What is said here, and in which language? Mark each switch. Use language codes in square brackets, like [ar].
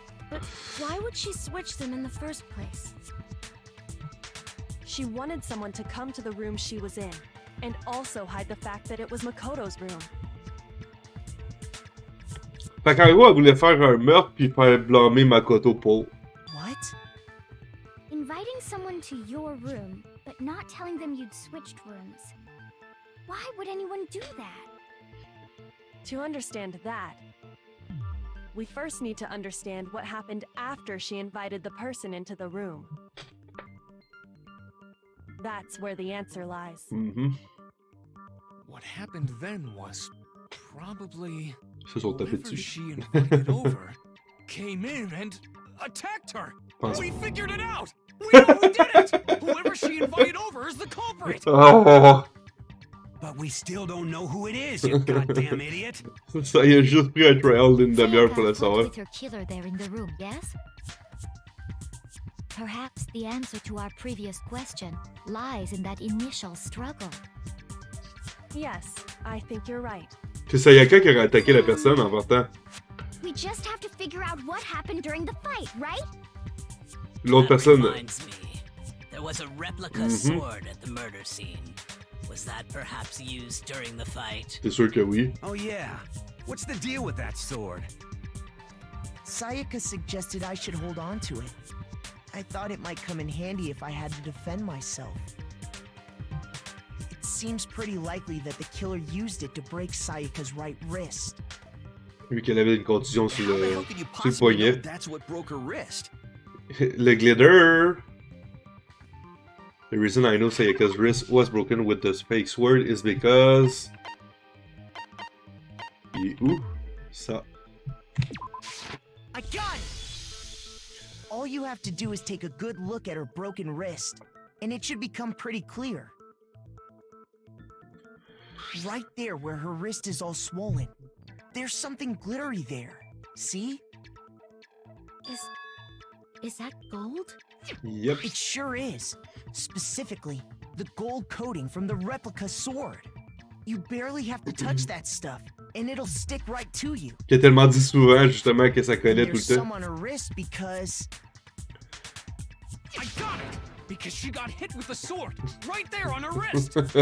[en] But why would she switch them in the first place? She wanted someone to come to the room she was in, and also hide the fact that it was Makoto's room. [fr] Fait qu'en gros, elle voulait faire un meurtre puis faire blâmer Makoto pour. [en] What? Inviting someone to your room, but not telling them you'd switched rooms. Why would anyone do that? To understand that, we first need to understand what happened after she invited the person into the room. That's where the answer lies. Mm-hmm. What happened then was probably whoever she invited over came in and attacked her. We figured it out. We know who did it. Whoever she invited over is the culprit. Oh. But we still don't know who it is, you goddamn idiot. [fr] Ça, il a juste pris un trial d'une demi-heure pour le savoir. [en] With her killer there in the room, yes? Perhaps the answer to our previous question lies in that initial struggle. Yes, I think you're right. [fr] C'est Sayaka qui aurait attaqué la personne en partant. [en] We just have to figure out what happened during the fight, right? [fr] L'autre personne. [en] Reminds me, there was a replica sword at the murder scene. Was that perhaps used during the fight? [fr] C'est sûr que oui. [en] Oh yeah. What's the deal with that sword? Sayaka suggested I should hold on to it. I thought it might come in handy if I had to defend myself. It seems pretty likely that the killer used it to break Sayaka's right wrist. [fr] Vu qu'elle avait une contusion sur le poignet. [en] That's what broke her wrist. [fr] Le glitter. [en] The reason I know Sayaka's wrist was broken with the fake sword is because... [fr] Où? Ça. [en] I got it! All you have to do is take a good look at her broken wrist, and it should become pretty clear. Right there where her wrist is all swollen. There's something glittery there. See? Is that gold? Yep. It sure is. Specifically, the gold coating from the replica sword. You barely have to touch that stuff, and it'll stick right to you. [fr] Qui a tellement dit souvent, justement, que ça collait tout le [en] There's [fr] temps. [en] some on her wrist because... I got it! Because she got hit with the sword, right there on her wrist!